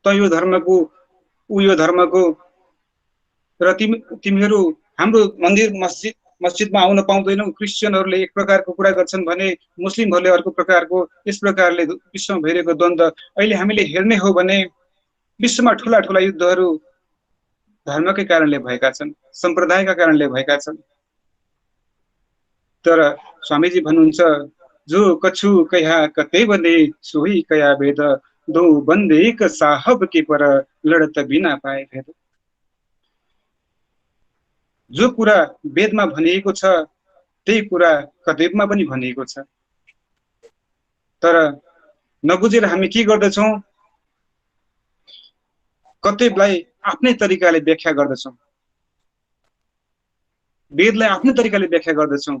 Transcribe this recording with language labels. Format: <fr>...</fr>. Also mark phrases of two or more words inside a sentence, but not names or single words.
<ne>यो धर्मको ऊ यो धर्मको, र तिमीहरू हाम्रो मन्दिर मस्जिदमा आउन पाउँदैनौ, क्रिस्चियनहरूले एक प्रकारको कुरा गर्छन् भने मुस्लिमहरूले अर्को प्रकारको, यस प्रकारले विश्वमा भइरहेको द्वन्द्व अहिले हामीले हेर्ने हो भने विश्वमा ठुला ठुला युद्धहरू धर्मकै कारणले भएका छन्, सम्प्रदायका कारणले भएका छन्। तर स्वामीजी भन्नुहुन्छ,</ne> <hi>जो कछु कया कतै बने सोही कया भेद, दो बन्दे एक साहब के पर लड़त बिना पाए भेद।</hi> <ne>जो कुरा वेदमा भनिएको छ त्यही कुरा कतैबमा पनि भनिएको छ, तर नबुझेर हामी के गर्दछौँ, कतैबलाई आफ्नै तरिकाले व्याख्या गर्दछौँ, वेदलाई आफ्नै तरिकाले व्याख्या गर्दछौँ।</ne>